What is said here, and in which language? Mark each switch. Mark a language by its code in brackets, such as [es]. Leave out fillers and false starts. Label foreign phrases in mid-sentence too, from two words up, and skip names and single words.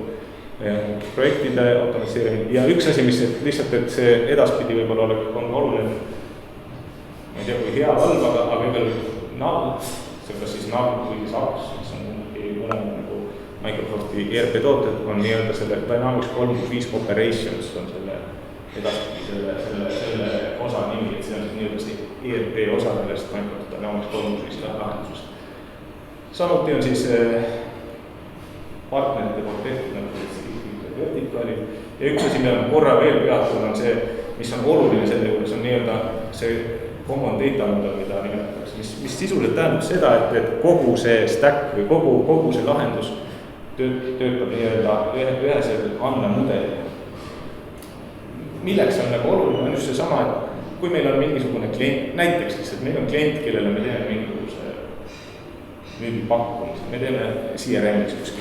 [et] Projektide automatiseerimine ja üks asi, mis lihtsalt, et see edaspidi võib-olla on oluline, ma ei tea, kui hea halb, aga igal NAV, see kas siis NAV või SAPS, mis on mõlemad nagu Microsofti ERP tooted, on nii-öelda selle Dynamics 365 Operations on selle edaspidi selle osa nimi, et see on nii-öelda see ERP osa sellest Microsoft Dynamics 365 lahendusest. Samuti on siis partnerite poolt tehtud nagu vertikaalid ja üks asi, mida ma korra veel peatun, on see, mis on oluline selle juures, on nii-öelda see [en] common data model, [et] mida nimetatakse, mis sisuliselt tähendab seda, et kogu see stack või kogu see lahendus töötab nii-öelda ühes andmemudeli. Milleks on nagu oluline, on just seesama, et kui meil on mingisugune klient, näiteks lihtsalt meil on klient, kellele me teeme mingisuguse müügipakkumise, me teeme CRM-is kuskil,